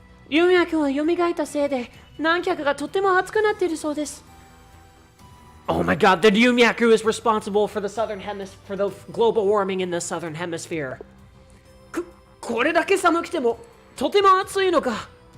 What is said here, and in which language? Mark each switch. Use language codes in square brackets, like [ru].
[ja] 龍脈は蘇ったせいで南極がとても熱くなっているそうです。 [en] Oh my god, the Ryumyaku is responsible for the global warming in the southern hemisphere. [ja] これだけ寒くてもとても暑いのか。